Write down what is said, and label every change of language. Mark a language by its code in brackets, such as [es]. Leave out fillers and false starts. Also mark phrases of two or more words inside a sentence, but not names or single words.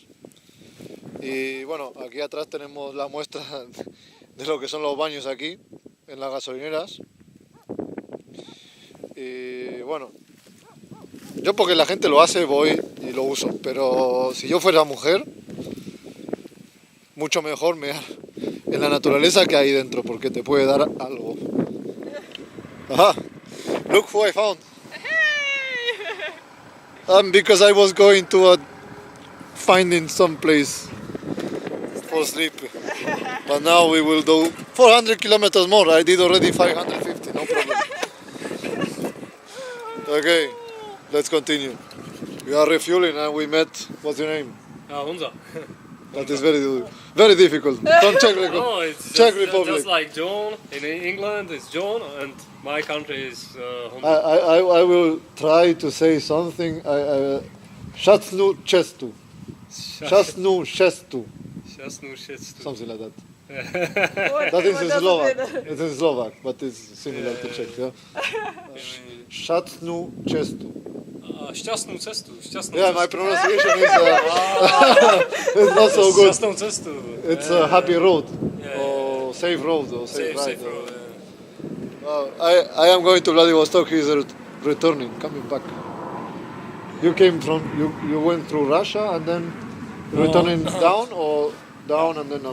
[es] Y bueno, aquí atrás tenemos la muestra de lo que son los baños aquí, en las gasolineras. Y bueno, yo porque la gente lo hace voy y lo uso, pero si yo fuera mujer, mucho mejor mear en la naturaleza que ahí dentro, porque te puede dar algo. [en] Aha, look who I found. Because I was going to finding some place for sleep, but now we will do 400 kilometers more. I did already 550, no problem. Okay, let's continue. We are refueling and we met. What's your name? Hunza. That is very difficult. From Czech Republic. No, it's Czech just, Republic. just like John. In England, it's John, and my country is Hunza. I will try to say something. [sk] Shasnu Chestu. Shasnu Chestu. [ru] Сейчас, ну, сейчас. [en] Something like that. What, That is what in does it Slovak. mean? It's in Slovak, but it's similar to Czech. Yeah? [sk] Šťastnú cestu. Šťastnú cestu. Šťastnú [en] Yeah, [sk] cestu. [en] my pronunciation is it's not so good. [sk] Šťastnú cestu. [en] It's a happy road Yeah, or safe road or safe ride. Safe road, I am going to Vladivostok. He's returning, coming back. You came from you went through Russia and then returning down or down and then up.